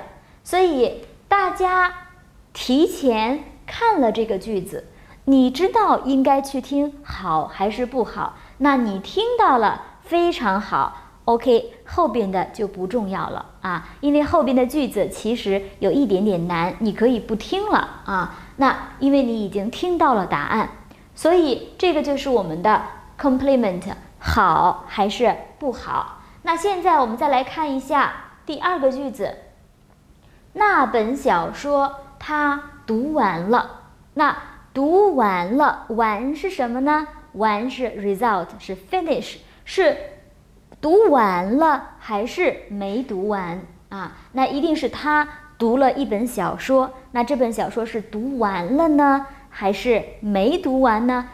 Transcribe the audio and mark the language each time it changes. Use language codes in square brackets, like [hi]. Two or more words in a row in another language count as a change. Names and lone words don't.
[zh] 所以大家提前看了這個句子，你知道應該去聽好還是不好，那你聽到了非常好，OK， 後邊的就不重要了因为後邊的句子其實有一點點難，你可以不聽了那因為你已經聽到了答案，所以這個就是我們的 complement，好還是不好。那現在我們再來看一下第二個句子，那本小說他讀完了。那讀完了，完是什麼呢？完是 result， 是 finish， 是讀完了還是沒讀完那一定是他讀了一本小說，那這本小說是讀完了呢還是沒讀完呢？